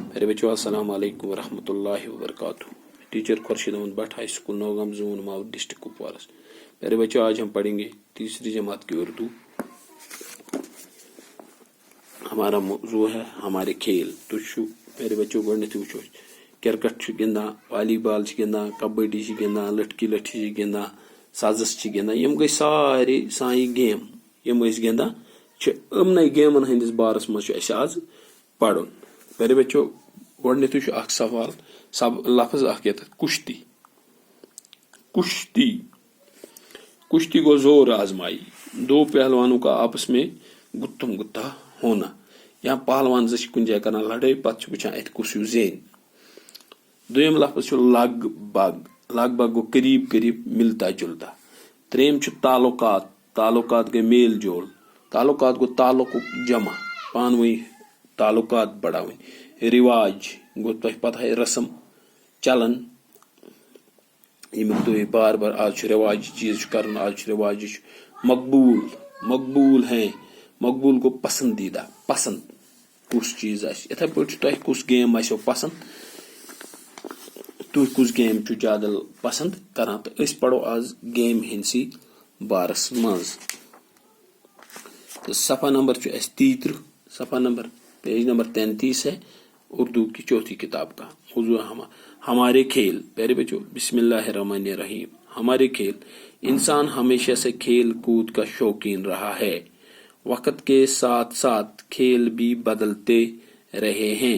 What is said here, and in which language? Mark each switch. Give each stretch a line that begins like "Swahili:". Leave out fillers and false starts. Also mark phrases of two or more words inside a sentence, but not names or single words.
Urdu: میرے بچوں
Arabic: السلام علیکم ورحمۃ اللہ وبرکاتہ.
Urdu: ٹیچر خورشید احمد بٹ ہائی اسکول نوگام زون ماؤ ڈسٹرکٹ کپوارہ. میرے بچوں آج ہم پڑھیں گے تیسری جماعت کی اردو. ہمارا موضوع ہے ہمارے کھیل. تو میرے بچوں
Kashmiri: گۄڈنیتھ وٕچھو کرکٹ گِنٛدان, والی بال گِنٛدان, کبڈی گِنٛدان, لٹھی لٹھی گِنٛدان, سزس گِنٛدان. یم گٔے سارے سانہِ گیم یم أسۍ گِنٛدان چھِ. یِمنٕے گیمن ہٕنٛدِس بارس منٛز چھُ اَسہِ آز پرُن.
Urdu: میرے بچو
Kashmiri: گۄڈنیتھٕے چھُ اکھ سوال لفظ اکھ یتھ کُشتی.
Urdu: کشتی کشتی گو زور آزمائی, دو پہلوانوں کا آپس میں گتم گتا ہونا.
Kashmiri: یا پہلوان زٕ چھِ کُنہِ جایہِ کران لڑٲے پتہٕ چھِ وٕچھان اتہِ کُس ہیوٗ زینہِ. دوٚیِم لفظ چھُ لگ بگ.
Urdu: لگ بگ گوٚو قریب قریب ملتا جلتا.
Kashmiri: ترٛیٚیِم چھُ تعلقات. تعلقات گٔے میل جول. تعلقات گوٚو تعلق جمع, پانہٕ ؤنۍ تعلقات بڑاوٕنۍ. رواج گوٚو
Urdu: تۄہہِ پتہ ہے
Kashmiri: رسم چلن ییٚمیُک تُہۍ بار بار آز چھُ رواجی چیٖز چھُ کرُن, آز چھُ رواجی چھُ.
Urdu: مقبول مقبول ہیں. مقبول گوٚو پسندیدہ.
Kashmiri: پسند کُس چیٖز آسہِ. یِتھے پٲٹھۍ چھُ تۄہہِ کُس گیم آسیو پسند, تُہۍ کُس گیم چھُ زیادٕ پسند کران. تہٕ أسۍ پرو آز گیم ہٕنٛدسٕے بارس منٛز. تو صفحہ نمبر چھُ اَسہِ 33.
Urdu: صفحہ نمبر پیج نمبر 33 ہے اردو کی چوتھی کتاب کا. موضوع ہمارے کھیل. پیارے بچوں
Arabic: بسم اللہ الرحمن الرحیم.
Urdu: ہمارے کھیل. انسان ہمیشہ سے کھیل کود کا شوقین رہا ہے. وقت کے ساتھ ساتھ کھیل بھی بدلتے رہے ہیں.